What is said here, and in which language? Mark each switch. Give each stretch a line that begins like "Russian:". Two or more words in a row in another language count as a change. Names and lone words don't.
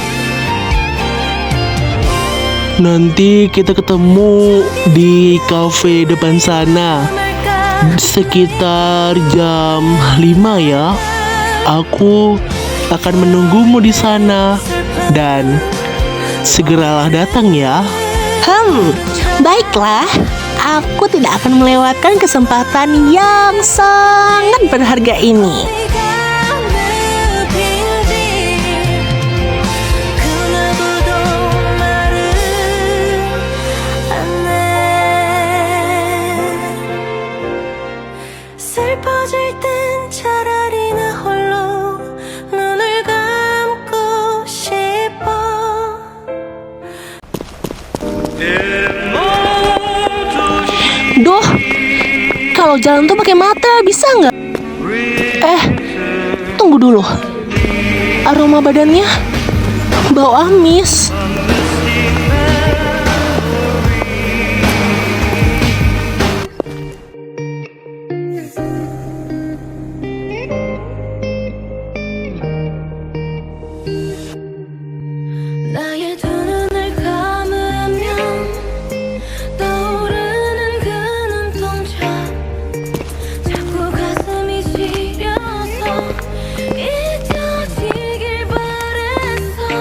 Indonesian: Nanti kita ketemu di kafe depan sana sekitar jam 5 ya. Aku akan menunggumu di sana dan segeralah datang ya. Baiklah. Aku tidak akan melewatkan kesempatan yang sangat berharga ini.
Korean: 슬퍼질 땐 차라리 나 홀로 눈을 감고 싶어.
Indonesian: Duh, kalau jalan tuh pakai mata bisa nggak? Tunggu dulu. Aroma badannya bau amis.
Korean: 나의 두 눈을 감으면 떠오르는 그 눈동자 자꾸 가슴이 시려서 잊혀지길 바랬어.